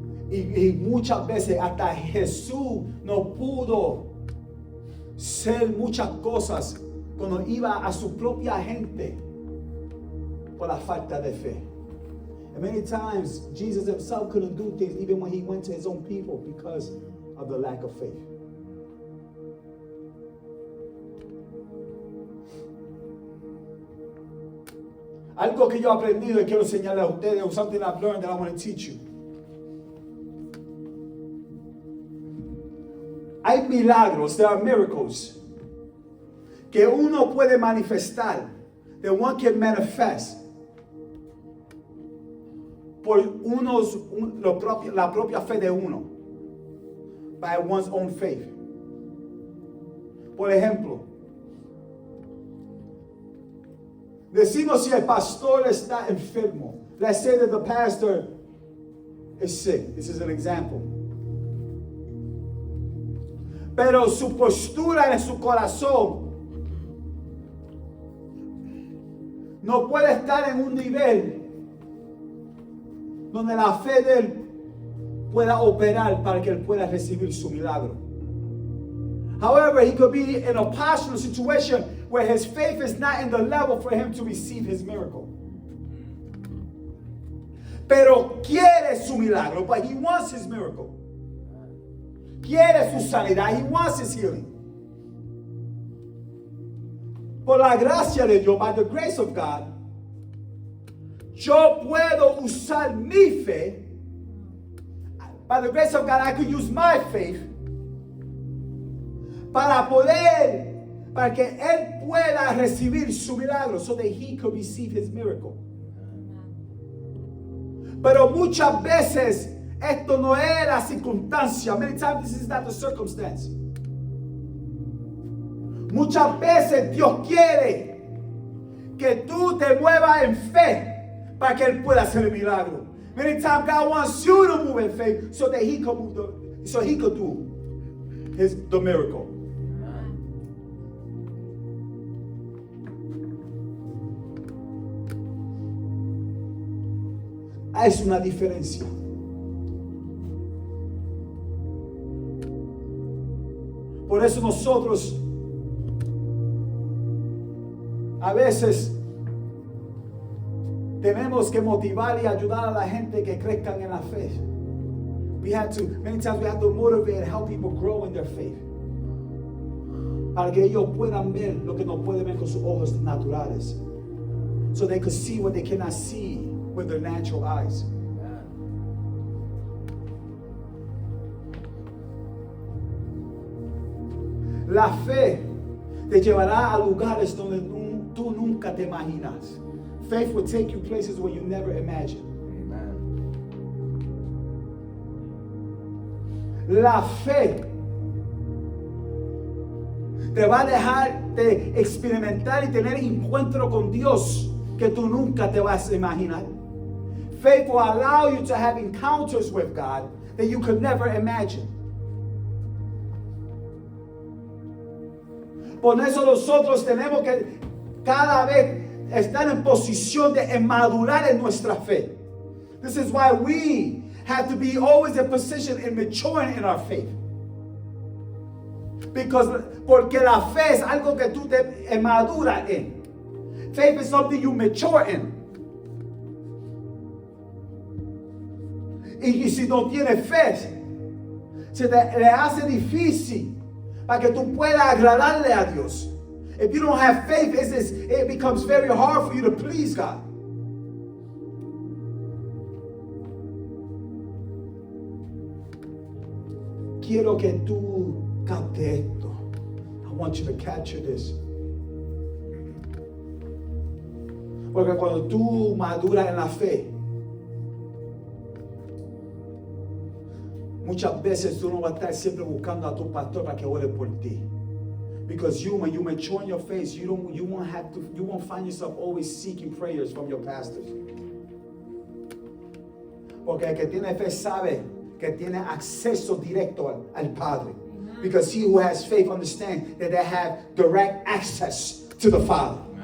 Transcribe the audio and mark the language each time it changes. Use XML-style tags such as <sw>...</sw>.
<es>Y muchas veces hasta Jesús no pudo ser muchas cosas cuando iba a su propia gente por la falta de fe.</es> <en>And many times Jesus himself couldn't do things even when he went to his own people because of the lack of faith.</en> <es>Algo que yo he aprendido y quiero enseñarle a ustedes,</es> <en>something I've learned that I want to teach you.</en> <es>Hay milagros,</es> <en>there are miracles,</en> <es>que uno puede manifestar,</es> <en>that one can manifest,</en> <es>por la propia fe de uno,</es> <en>by one's own faith.</en> <es>Por ejemplo, decimos si el pastor está enfermo.</es> <en>Let's say that the pastor is sick. This is an example.</en> <es>Pero su postura en su corazón no puede estar en un nivel donde la fe de él pueda operar para que él pueda recibir su milagro.</es> <en>However, he could be in a postural situation where his faith is not in the level for him to receive his miracle.</en> <es>Pero quiere su milagro,</es> <en>but he wants his miracle.</en> <es>Quiere su sanidad.</es> <en>He wants his healing.</en> <es>Por la gracia de Dios,</es> <en>by the grace of God,</en> <es>yo puedo usar mi fe.</es> <en>By the grace of God, I could use my faith</en> <es>para que él pueda recibir su milagro,</es> <en>so that he could receive his miracle.</en> <es>Pero muchas veces esto no es la circunstancia.</es> <en>Many times this is not the circumstance.</en> <es>Muchas veces Dios quiere que tú te muevas en fe para que Él pueda hacer el milagro.</es> <en>Many times God wants you to move in faith so that He could do the miracle.</en> <es>Es una diferencia. Por eso nosotros a veces tenemos que motivar y ayudar a la gente que crezcan en la fe.</es> <en>Many times we have to motivate and help people grow in their faith.</en> <es>Para que ellos puedan ver lo que no pueden ver con sus ojos naturales.</es> <en>So they could see what they cannot see with their natural eyes.</en> <es>La fe te llevará a lugares donde tú nunca te imaginas.</es> <en>Faith will take you places where you never imagined. Amen.</en> <es>La fe te va a dejar de experimentar y tener encuentro con Dios que tú nunca te vas a imaginar.</es> <en>Faith will allow you to have encounters with God that you could never imagine.</en> <es>Por eso nosotros tenemos que cada vez estar en posición de madurar en nuestra fe.</es> <en>This is why we have to be always in position in maturing in our faith.</en> <es>Porque la fe es algo que tú te maduras en.</es> <en>Faith is something you mature in.</en> <es>Y si no tienes fe, se le hace difícil para que tú puedas agradarle a Dios.</es> <en>If you don't have faith, it becomes very hard for you to please God.</en> <es>Quiero que tú capte esto.</es> <en>I want you to capture this.</en> <es>Porque cuando tú maduras en la fe, muchas veces tú no vas a estar siempre buscando a tu pastor para que ore por ti.</es> <en>Because when you mature in your faith, you won't find yourself always seeking prayers from your pastors.</en> <es>Porque el que tiene fe sabe que tiene acceso directo al Padre.</es> <en>Because he who has faith understands that they have direct access to the Father.</en>